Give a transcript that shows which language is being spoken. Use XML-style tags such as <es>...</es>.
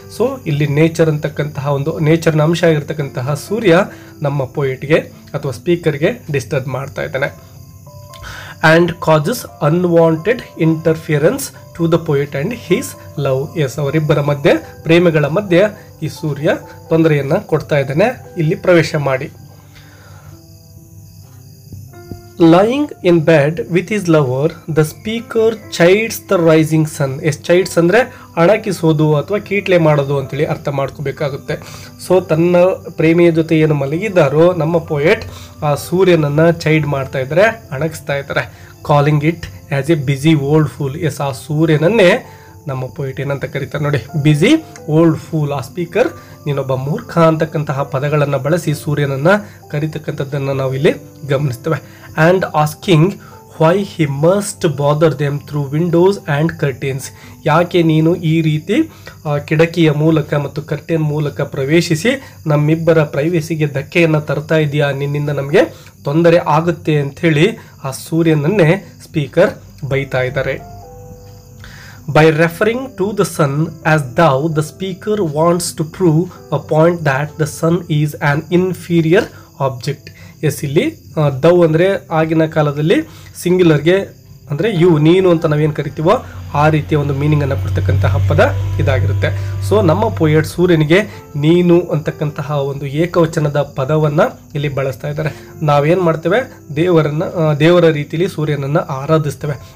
<kn>So ಇಲ್ಲಿ nature ಅಂತಕ್ಕಂತಹ ಒಂದು ನೇಚರ್ನ ಅಂಶ ಆಗಿರ್ತಕ್ಕಂತಹ ಸೂರ್ಯ ನಮ್ಮ ಪೋಯೆಟ್ಗೆ ಅಥವಾ ಸ್ಪೀಕರ್ಗೆ ಡಿಸ್ಟರ್ಬ್ ಮಾಡ್ತಾ ಇದ್ದಾನೆ.</kn> <en>And causes unwanted interference to the poet and his love.</en> <kn>S, ಅವರಿಬ್ಬರ ಮಧ್ಯೆ, ಪ್ರೇಮಿಗಳ ಮಧ್ಯೆ ಈ ಸೂರ್ಯ ತೊಂದರೆಯನ್ನು ಕೊಡ್ತಾ ಇದ್ದಾನೆ ಇಲ್ಲಿ ಪ್ರವೇಶ ಮಾಡಿ.</kn> <en>Lying in bed with his lover, the speaker chides the rising sun.</en> <kn>S, ಚೈಡ್ಸ್ ಅಂದರೆ ಅಣಕಿಸೋದು ಅಥವಾ ಕೀಟ್ಲೆ ಮಾಡೋದು ಅಂತೇಳಿ ಅರ್ಥ ಮಾಡ್ಕೋಬೇಕಾಗುತ್ತೆ. ಸೊ ತನ್ನ ಪ್ರೇಮಿಯ ಜೊತೆ ಏನು ಮಲಗಿದ್ದಾರೋ ನಮ್ಮ ಪೋಯೆಟ್ ಆ ಸೂರ್ಯನನ್ನು ಚೈಡ್ ಮಾಡ್ತಾ ಇದ್ದಾರೆ, ಅಣಗಿಸ್ತಾ ಇದ್ದಾರೆ.</kn> <en>Calling it as a busy old fool.</en> <kn>S, ಆ ಸೂರ್ಯನನ್ನೇ ನಮ್ಮ ಪೋಯೆಟ್ ಏನಂತ ಕರೀತಾರೆ ನೋಡಿ, ಬಿಸಿ ಓಲ್ಡ್ ಫೂಲ್. ಆ ಸ್ಪೀಕರ್ ನೀನೊಬ್ಬ ಮೂರ್ಖ ಅಂತಕ್ಕಂತಹ ಪದಗಳನ್ನು ಬಳಸಿ ಸೂರ್ಯನನ್ನು ಕರೀತಕ್ಕಂಥದ್ದನ್ನು ನಾವು ಇಲ್ಲಿ ಗಮನಿಸ್ತೇವೆ.</kn> <en>And asking why he must bother them through windows and curtains.</en> <kn>ಯಾಕೆ ನೀನು ಈ ರೀತಿ ಕಿಟಕಿಯ ಮೂಲಕ ಮತ್ತು ಕರ್ಟೇನ್ ಮೂಲಕ ಪ್ರವೇಶಿಸಿ ನಮ್ಮಿಬ್ಬರ ಪ್ರೈವೇಸಿಗೆ ಧಕ್ಕೆಯನ್ನು ತರ್ತಾ ಇದೆಯಾ, ನಿನ್ನಿಂದ ನಮಗೆ ತೊಂದರೆ ಆಗುತ್ತೆ ಅಂಥೇಳಿ ಆ ಸೂರ್ಯನನ್ನೇ ಸ್ಪೀಕರ್ ಬೈತಾ ಇದ್ದಾರೆ.</kn> <en>By referring to the sun as thou, the speaker wants to prove a point that the sun is an inferior object.</en> <kn>S, ಇಲ್ಲಿ ದೌ ಅಂದರೆ ಆಗಿನ ಕಾಲದಲ್ಲಿ ಸಿಂಗ್ಯುಲರ್ಗೆ ಅಂದರೆ ಯು ನೀನು ಅಂತ ನಾವೇನು ಕರಿತೀವೋ ಆ ರೀತಿಯ ಒಂದು ಮೀನಿಂಗನ್ನು ಕೊಡ್ತಕ್ಕಂತಹ ಪದ ಇದಾಗಿರುತ್ತೆ. ಸೊ ನಮ್ಮ ಪೋಯೆಟ್ ಸೂರ್ಯನಿಗೆ ನೀನು ಅಂತಕ್ಕಂತಹ ಒಂದು ಏಕವಚನದ ಪದವನ್ನು ಇಲ್ಲಿ ಬಳಸ್ತಾ ಇದ್ದಾರೆ. ನಾವೇನು ಮಾಡ್ತೇವೆ, ದೇವರ ರೀತಿಯಲ್ಲಿ ಸೂರ್ಯನನ್ನು ಆರಾಧಿಸ್ತೇವೆ.</kn>